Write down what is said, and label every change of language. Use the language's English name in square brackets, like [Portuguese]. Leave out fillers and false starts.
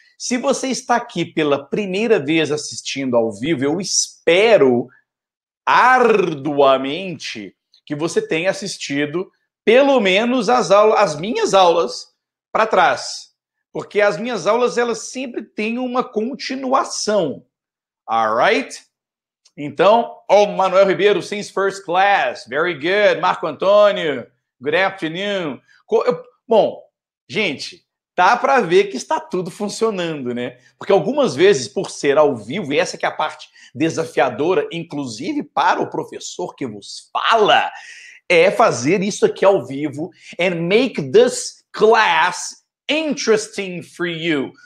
[Portuguese] Se você está aqui pela primeira vez assistindo ao vivo, eu espero arduamente que você tenha assistido pelo menos as minhas aulas para trás, porque as minhas aulas elas sempre têm uma continuação, [English] alright? Então, Manuel Ribeiro, since first class, very good. Marco Antônio, good afternoon. [Portuguese] Bom, gente, dá para ver que está tudo funcionando, né? Porque algumas vezes, por ser ao vivo, e essa que é a parte desafiadora, inclusive para o professor que vos fala, é fazer isso aqui ao vivo [English] and make this class interesting for you.